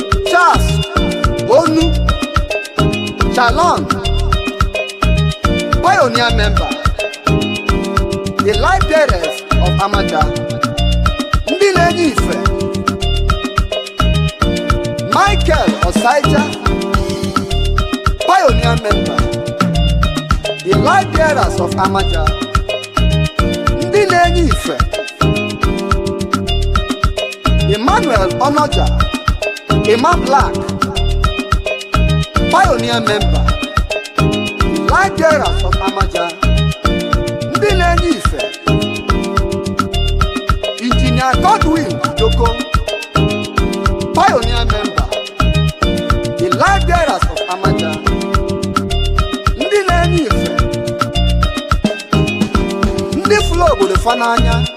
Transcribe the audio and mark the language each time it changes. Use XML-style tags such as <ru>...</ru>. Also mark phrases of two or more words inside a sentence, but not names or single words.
<en>Charles Onu, Chalon, Pioneer member, The life bearers of Amaja.</en> <ig>Ndị na-enye ife.</ig> <en>Michael Osaija, pioneer member. The life bearers of Amaja.</en> <ig>Ndị na-enye ife.</ig> <en>Emmanuel Onoja, Emma Black, Pioneer Member, Light Bearers of Amaja,</en> <ig>Ndị Na-enye Ife,</ig> <en>Engineer Godwin Joko, Pioneer Member, the Light Bearers of Amaja,</en> <ig>Ndị Na-enye Ife, Ndị fụlụ obodo fa n'anya.</ig>